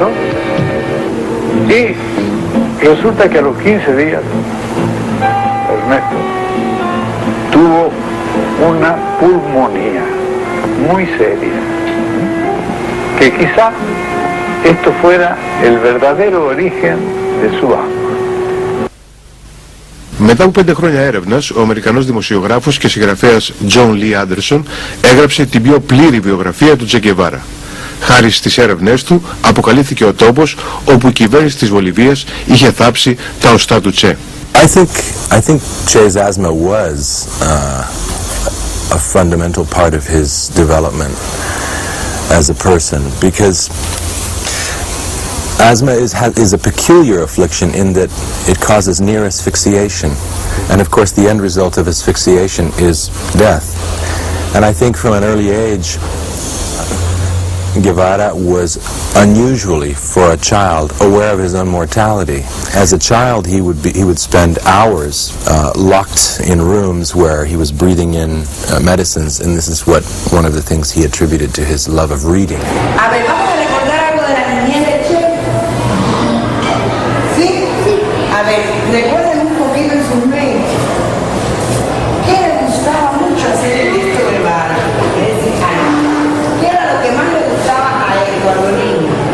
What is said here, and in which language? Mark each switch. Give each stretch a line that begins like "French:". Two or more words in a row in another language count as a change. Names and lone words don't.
Spanish: Y resulta que a los 15 días, Ernesto tuvo una pulmonía muy seria. Que quizá esto fuera el verdadero origen de su asma.
Greek: Μετά από 5 χρόνια έρευνας, ο Αμερικανός δημοσιογράφος και συγγραφέας John Lee Anderson έγραψε την πιο πλήρη βιογραφία του Τσε Γκεβάρα. Χάρη στις έρευνές του, αποκαλύφθηκε ο τόπος όπου η κυβέρνηση της Βολιβίας είχε θάψει τα οστά του Τσε.
English: I think Che's asthma was a fundamental part of his development as a person, because asthma is a peculiar affliction in that it causes near asphyxiation, and of course the end result of asphyxiation is death. And I think from an early age, Guevara was unusually, for a child, aware of his own mortality. As a child, he would spend hours locked in rooms where he was breathing in medicines, and this is one of the things he attributed to his love of reading.
Spanish: A ver, vamos a recordar algo de la niñez de Che. ¿Sí? A ver, recuerden un poquito en sus mentes. ¿Qué le gustaba mucho hacer Ernesto Guevara? Es decir, ¿qué era lo que más le gustaba a él cuando niño?